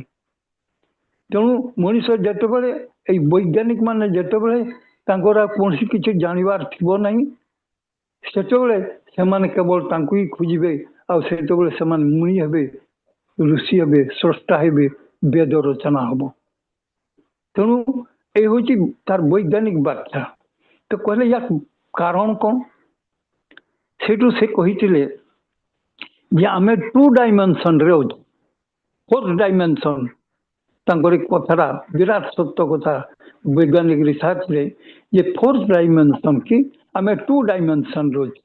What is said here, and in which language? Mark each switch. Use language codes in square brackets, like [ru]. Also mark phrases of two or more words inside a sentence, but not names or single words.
[or] ତେଣୁ ମଣିଷ ଯେତେବେଳେ ଏଇ ବୈଜ୍ଞାନିକ ମାନେ ଯେତେବେଳେ ତାଙ୍କର କୌଣସି କିଛି ଜାଣିବାର ଥିବ ନାହିଁ, ସେତେବେଳେ ସେମାନେ କେବଳ ତାଙ୍କୁ ହିଁ ଖୋଜିବେ, ଆଉ ସେତେବେଳେ ସେମାନେ ମୁନି ହେବେ, ଋଷି ହେବେ, ସ୍ରଷ୍ଟା ହେବେ, ବେଦ ରଚନା ହବ। [bn] ତେଣୁ এই হচ্ছে তার বৈজ্ঞানিক ব্যাখ্যা। [or] তো କହିଲେ ୟା କାରଣ କ'ଣ? ସେଇଠୁ ସେ କହିଥିଲେ ଯେ ଆମେ 2 ଡାଇମେନସନରେ ଅଛୁ, 4th ଡାଇମେନସନ। ତାଙ୍କର କଥାଟା ବିରାଟ ସତ୍ୟ କଥା ବୈଜ୍ଞାନିକ ରିସର୍ଚ୍ଚରେ, ଯେ 4th ଡାଇମେନସନ କି ଆମେ 2 ଡାଇମେନସନରେ ଅଛୁ।